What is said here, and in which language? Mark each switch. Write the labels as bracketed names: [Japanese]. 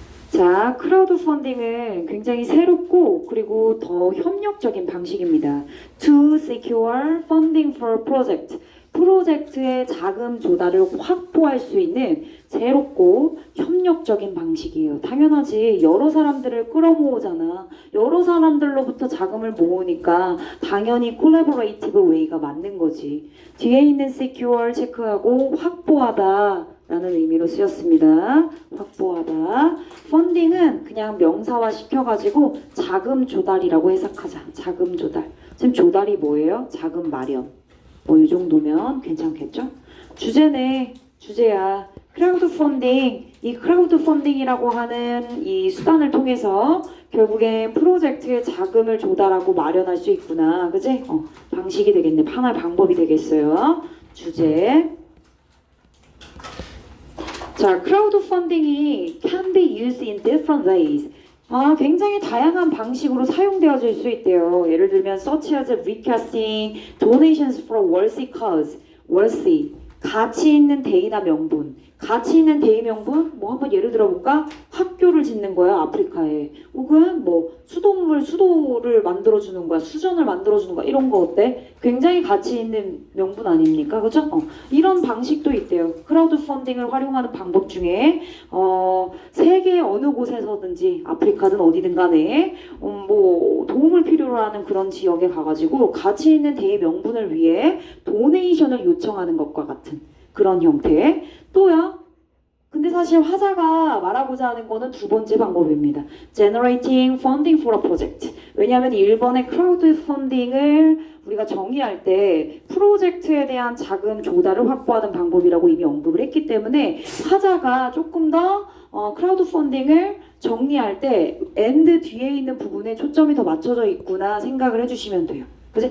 [Korean] 자, 크라우드 펀딩은 굉장히 새롭고 그리고 더 협력적인 방식입니다. [English] To secure funding for a project. [Korean] 프로젝트의 자금 조달을 확보할 수 있는 새롭고 협력적인 방식이에요. 당연하지. 여러 사람들을 끌어모으잖아. 여러 사람들로부터 자금을 모으니까 당연히 [English] collaborative way [Korean] 가 맞는 거지. 뒤에 있는 secure 체크하고 확보하다 라는 의미로 쓰였습니다. 확보하다. 펀딩은 그냥 명사화 시켜가지고 자금 조달이라고 해석하자. 자금 조달. 지금 조달이 뭐예요? 자금 마련. 뭐 이 정도면 괜찮겠죠? 주제네. 주제야. 크라우드 펀딩. 이 크라우드 펀딩이라고 하는 이 수단을 통해서 결국에 프로젝트에 자금을 조달하고 마련할 수 있구나. 그치? 방식이 되겠네. 하나의 방법이 되겠어요. 주제. 자, 크라우드 펀딩이 [English] can be used in different ways. [Korean] 굉장히 다양한 방식으로 사용되어질 수 있대요. 예를 들면 [English] such as requesting donations for worthy cause. [Korean] worthy. 가치 있는 대의나 명분. 가치 있는 대의 명분? 뭐 한번 예를 들어볼까? 학교를 짓는 거야, 아프리카에. 혹은 뭐 수도를 만들어주는 거야, 수전을 만들어주는 거야. 이런 거 어때? 굉장히 가치 있는 명분 아닙니까? 그죠? 이런 방식도 있대요. 크라우드 펀딩을 활용하는 방법 중에 세계 어느 곳에서든지 아프리카든 어디든 간에 뭐 도움을 필요로 하는 그런 지역에 가가지고 가치 있는 대의 명분을 위해 도네이션을 요청하는 것과 같은 그런 형태. 또야, 근데 사실 화자가 말하고자 하는 거는 두 번째 방법입니다. [English] Generating funding for a project. [Korean] 왜냐하면 1번의 crowd funding을 우리가 정의할 때 프로젝트에 대한 자금 조달을 확보하는 방법이라고 이미 언급을 했기 때문에 화자가 조금 더 크라우드 펀딩을 정리할 때 and 뒤에 있는 부분에 초점이 더 맞춰져 있구나 생각을 해주시면 돼요. 그치?